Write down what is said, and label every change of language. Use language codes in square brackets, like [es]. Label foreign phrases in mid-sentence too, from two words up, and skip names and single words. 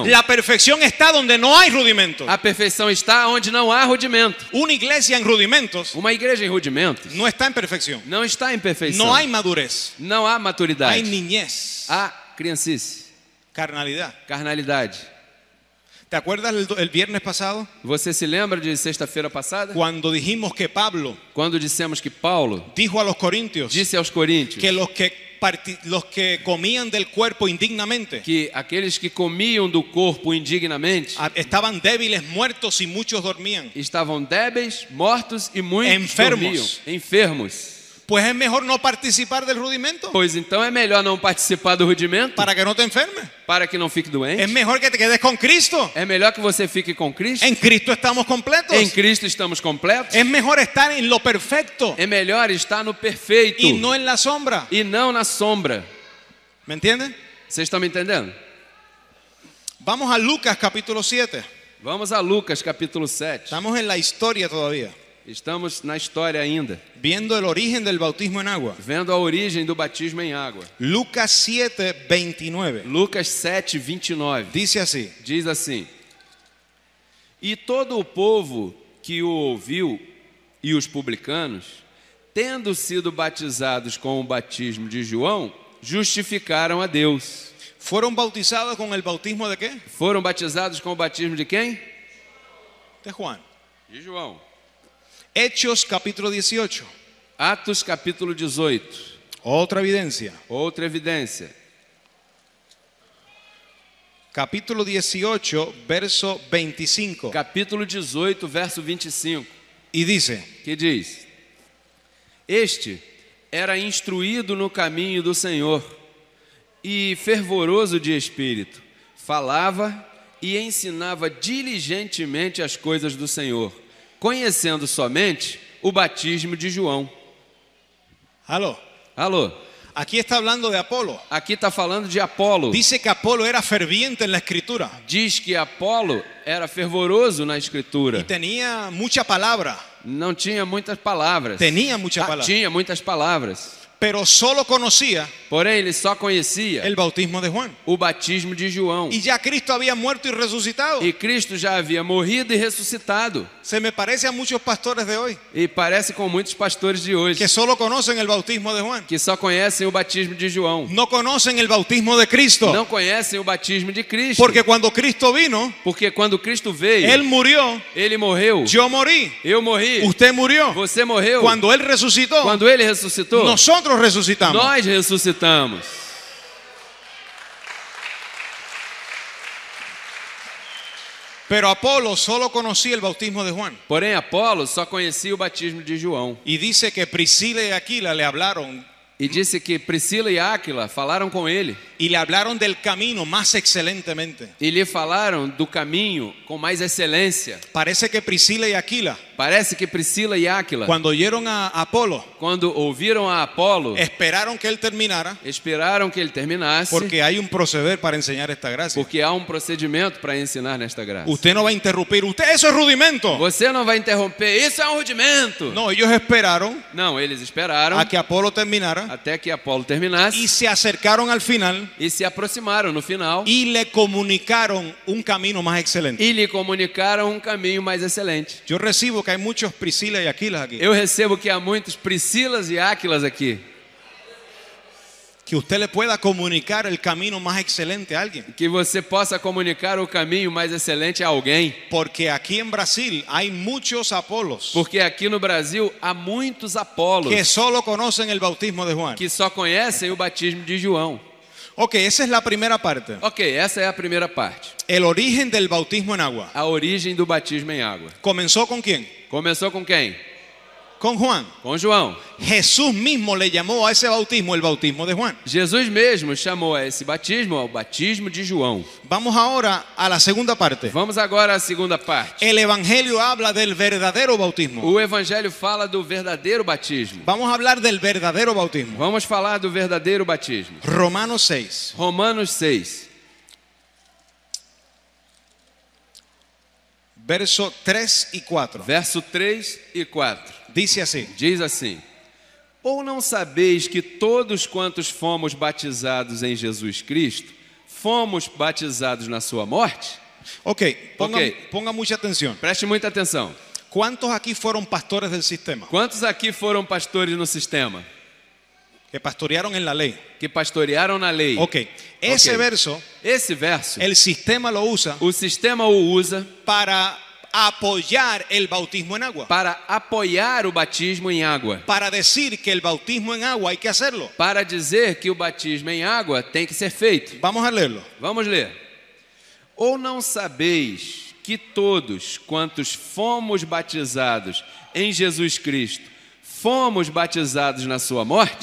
[es] La perfección está donde no hay rudimentos. [pt] A perfeição está onde não há rudimento. [es] Una iglesia en rudimentos [pt] Uma igreja em rudimentos [es] no está en perfección. [pt] não está em perfeição. [es] No hay madurez. [pt] Não há [es] Hay [pt] maturidade. [es] niñez, [pt] Há criancice, [es] carnalidad. [pt] carnalidade. [es] ¿Te acuerdas el viernes pasado? [pt] Você se lembra de sexta-feira passada? [es] Cuando dijimos que Pablo [pt] Quando dissemos que Paulo [es] dijo a los corintios [pt] disse aos coríntios [es] que los que comían del cuerpo indignamente [pt] que aqueles que comiam do corpo indignamente [es] estaban débiles, muertos y muchos dormían. [pt] estavam débeis, mortos e muitos [es] Enfermos. [pt] dormiam, enfermos. [es] Pues es mejor no participar del rudimento [pt] Pois então é melhor não participar do rudimento [es] para que no te enfermes. [pt] para que não fique doente. [es] Es mejor que te quedes con Cristo. [pt] É melhor que você fique com Cristo. [es] En Cristo estamos completos. [pt] Em Cristo estamos completos. [es] Es mejor estar en lo perfecto [pt] É melhor estar no perfeito [es] y no en la sombra. [pt] e não na sombra. [es] ¿Me entienden? [pt] Vocês estão me entendendo? [es] Vamos a Lucas capítulo 7. [pt] Vamos a Lucas capítulo 7. [es] Estamos en la historia todavía, [pt] Estamos na história ainda, [es] viendo el origen del bautismo en agua. [pt] vendo a origem do batismo em água. [es] Lucas 7, 29. [pt] Lucas 7, 29. [es] Dice así: [pt] Diz assim: E todo o povo que o ouviu e os publicanos, tendo sido batizados com o batismo de João, justificaram a Deus. [es] ¿Fueron bautizados con el bautismo de qué? [pt] Foram batizados com o batismo de quem? [es] De Juan. [pt] De João. [es] Hechos capítulo 18. [pt] Atos capítulo 18. [es] Otra evidencia. [pt] Outra evidência. [es] Capítulo 18, verso 25. [pt] Capítulo 18, verso 25. [es] Y dice: [pt] Que diz: Este era instruído no caminho do Senhor e fervoroso de espírito, falava e ensinava diligentemente as coisas do Senhor, conhecendo somente o batismo de João. [es] Aló. [pt] Alô, [es] Aquí está hablando de Apolo. [pt] aqui está falando de Apolo. [es] Dice que Apolo era ferviente en la escritura [pt] Diz que Apolo era fervoroso na [es] y [pt] escritura. [es] tenía mucha palabra. [pt] Não tinha muitas palavras. [es] Tenía mucha palabra. [pt] Tinha muitas palavras. [es] pero solo conocía [pt] Porém, ele só conhecia [es] el bautismo de Juan. [pt] o batismo de João. [es] Y ya Cristo había muerto y resucitado. [pt] E Cristo já havia morrido e ressuscitado. [es] Se me parece a muchos pastores de hoy [pt] E parece com muitos pastores de hoje, [es] que solo conocen el bautismo de Juan. [pt] que só conhecem o batismo de João. [es] No conocen el bautismo de Cristo. [pt] Não conhecem o batismo de Cristo. [es] Porque cuando Cristo vino, [pt] Porque quando Cristo veio, [es] Él murió, [pt] ele morreu. [es] yo morí, [pt] Eu morri. [es] usted murió. [pt] Você morreu. [es] Cuando Él resucitó, [pt] Quando ele ressuscitou, [es] nosotros resucitamos. [pt] nós ressuscitamos. [es] Pero Apolo solo conocía el bautismo de Juan. [pt] Porém, Apolo só conhecia o batismo de João. [es] Y dice que Priscila y Aquila le hablaron [pt] E disse que Priscila e Áquila falaram com ele. [es] y le hablaron del camino más excelentemente. [pt] E lhe falaram do caminho com mais excelência. [es] Parece que Priscila y Aquila, [pt] Parece que Priscila e Áquila, [es] cuando oyeron a Apolo, [pt] quando ouviram a Apolo, [es] esperaron que él terminara, [pt] esperaram que ele terminasse, [es] porque hay un proceder para enseñar esta gracia. [pt] porque há um procedimento para ensinar nesta graça. [es] Usted no va a interrumpir, usted, eso es rudimento. [pt] Você não vai interromper, isso é um rudimento. [es] No, ellos esperaron [pt] Não, eles esperaram [es] a que Apolo terminara [pt] até que Apolo terminasse [es] y se acercaron al final [pt] e se aproximaram no final [es] y le comunicaron un camino más excelente. [pt] e lhe comunicaram um caminho mais excelente. [es] Yo recibo que hay muchos Priscila y Aquilas aquí. [pt] Eu recebo que há muitos Priscilas e Áquilas aqui. [es] Que usted le pueda comunicar el camino más excelente a alguien. [pt] Que você possa comunicar o caminho mais excelente a alguém. [es] Porque aquí en Brasil hay muchos Apolos [pt] Porque aqui no Brasil há muitos Apolos [es] que solo conocen el bautismo de Juan. [pt] que só conhecem o batismo de João. [es] Ok, esa es la primera parte. [pt] Ok, essa é a primeira parte. [es] El origen del bautismo en agua. [pt] A origem do batismo em água. [es] ¿Comenzó con quién? [pt] Começou com quem? [es] Con Juan. [pt] Com João. [es] Jesús mismo le llamó a ese bautismo el bautismo de Juan. [pt] Jesus mesmo chamou a esse batismo o batismo de João. [es] Vamos ahora a la segunda parte. [pt] Vamos agora à segunda parte. [es] El Evangelio habla del verdadero bautismo. [pt] O Evangelho fala do verdadeiro batismo. [es] Vamos a hablar del verdadero bautismo. [pt] Vamos falar do verdadeiro batismo. [es] Romanos 6. [pt] Romanos 6, [es] Verso 3 y 4. [pt] verso 3 e 4. [es] Dice así. [pt] Diz assim: Ou não sabeis que todos quantos fomos batizados em Jesus Cristo, fomos batizados na sua morte? [es] Ok, ponga, [pt] Ok. [es] ponga mucha atención. [pt] Preste muita atenção. [es] ¿Cuántos aquí fueron pastores del sistema? [pt] Quantos aqui foram pastores no sistema? [es] Que pastorearon en la ley. [pt] Que pastorearam na lei? [es] Ok, ese [pt] Ok. [es] verso, [pt] Esse verso, [es] el sistema lo usa [pt] o sistema o usa [es] para apoyar el bautismo en agua. [pt] para apoiar o batismo em água. [es] Para decir que el bautismo en agua hay que hacerlo. [pt] Para dizer que o batismo em água tem que ser feito. [es] Vamos a leerlo. [pt] Vamos ler. Ou não sabeis que todos quantos fomos batizados em Jesus Cristo, fomos batizados na sua morte?